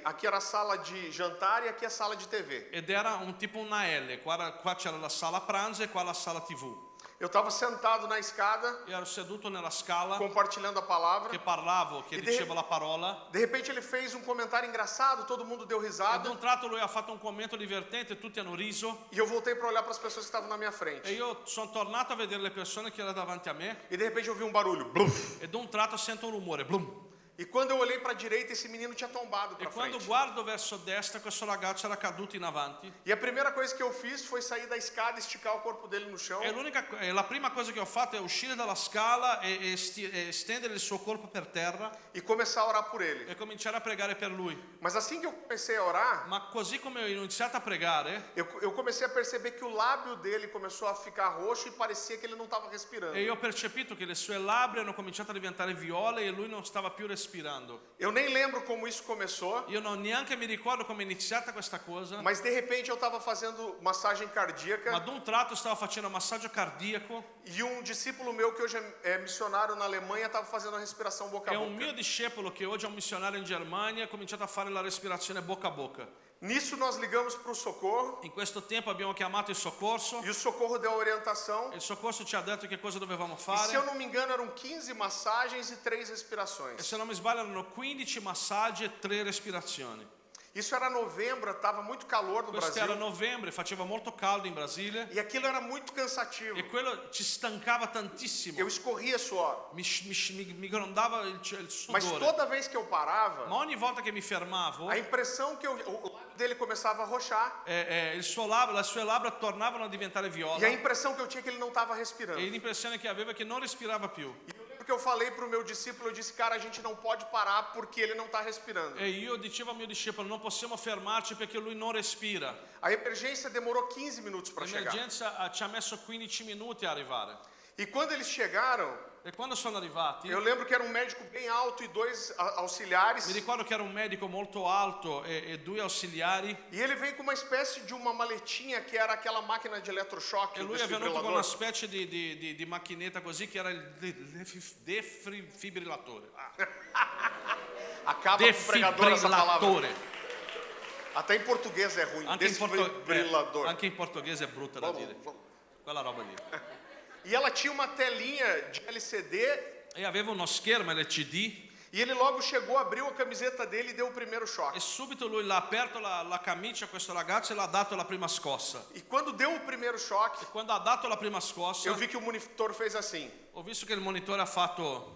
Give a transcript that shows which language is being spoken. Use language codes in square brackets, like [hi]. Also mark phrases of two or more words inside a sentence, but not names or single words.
[pt] Aqui era a sala de jantar e aqui a sala de TV. [it] ed era un tipo una L. Qua c'era la sala pranzo e qua la sala TV. [pt] Eu estava sentado na escada, [it] Io ero seduto nella scala [pt] compartilhando a palavra. [it] che parlavo, che E dicevo la parola. [pt] De repente ele fez um comentário engraçado, todo mundo deu [it] Ad [pt] risada. [it] un tratto lui ha fatto un commento divertente, tutti hanno riso. [pt] E eu voltei para olhar para as pessoas que estavam na minha [it] E [pt] frente. [it] io sono tornato a vedere le persone che erano davanti a me [pt] E de repente eu vi um barulho. Blum. [it] e da un tratto sento un rumore, blum. [pt] E quando eu olhei para a direita, esse menino tinha tombado [it] E [pt] para [it] quando [pt] frente. [it] guardo verso destra, questo ragazzo era caduto in avanti. [pt] E a primeira coisa que eu fiz foi sair da escada e esticar o corpo dele no chão. [it] E la prima cosa che ho fatto è uscire dalla scala e stendere il suo corpo per terra [pt] E começar a orar por ele. [it] e cominciare a pregare per lui. [pt] Mas assim que eu comecei a orar, [it] Ma così come ho iniziato a pregare, [pt] eu comecei a perceber que o lábio dele começou a ficar roxo e parecia que ele não estava respirando. [it] e io ho percepito che le sue labbra hanno cominciato a diventare viole e lui non stava più respirando. [pt] Eu nem lembro como isso começou, [it] Io non neanche mi ricordo come è iniziata questa cosa, [pt] mas de repente eu estava fazendo massagem [it] ma [pt] cardíaca [it] ad un tratto stavo facendo massaggio cardiaco [pt] e um discípulo meu que hoje é missionário na Alemanha estava fazendo a respiração boca a [it] e un [pt] boca. [it] mio discepolo che oggi è un missionario in Germania ha cominciato a fare la respirazione bocca a bocca. [pt] Nisso nós ligamos para o socorro [it] In questo tempo abbiamo chiamato il soccorso. [pt] e o socorro deu a orientação. [it] Il soccorso ci ha detto che cosa dovevamo [pt] E se eu [it] fare. [pt] não me engano eram 15 massagens e 3 [it] E [pt] respirações. [it] se non mi sbaglio erano 15 massaggi e 3 respirazioni. [pt] Isso era novembro, estava muito calor no [it] Questo era [pt] Brasil [it] novembre, faceva molto caldo in Brasile [pt] e aquilo era muito cansativo. [it] e quello ci stancava tantissimo. [pt] Eu escorria suor. [it] Mi grondava il [pt] Mas [it] sudore. [pt] toda vez que eu parava, [it] Ma ogni volta che mi fermavo, [pt] a impressão que o lábio dele começava a roxar [it] le sue labbra tornavano a diventare viola [pt] e a impressão que eu tinha é que ele não estava respirando. [it] e l'impressione che aveva è che non respirava più. [pt] E eu lembro que eu falei para o meu discípulo, eu disse, cara, a gente não pode parar porque ele não está respirando. [it] E io dicevo al mio discepolo, non possiamo fermarci perché lui non respira. [pt] A emergência demorou 15 minutos para chegar. [it] L'emergenza ci ha messo 15 minuti a arrivare. [pt] E quando eles chegaram, [it] E quando sono arrivati, [pt] eu lembro que era um médico bem alto e 2 auxiliares. [it] mi ricordo che era un medico molto alto e 2 ausiliari [pt] E ele veio com uma espécie de uma maletinha que era aquela máquina de eletrochoque, [it] e [pt] o [it] lui è venuto con una [pt] desfibrilador. [it] specie di macchinetta così che era il defibrillatore. [pt] Acaba com o pregador essa palavra. [it] Defibrillatore. [pt] Até em português é ruim. Desfibrilador. [it] Anche in portoghese è brutta da [pt] Vamos, [it] dire. [pt] vamos. [it] Quella roba lì. [pt] E ela tinha uma telinha de LCD [it] E aveva uno schermo LCD [pt] e ele logo chegou, abriu a camiseta dele e deu o primeiro choque. [it] e subito lui l'ha aperto la camicia a questo ragazzo e l'ha dato la prima scossa. [pt] E quando deu o primeiro choque, [it] Quando ha dato la prima scossa, [pt] eu vi que o monitor fez assim, [it] ho visto che il monitore ha fatto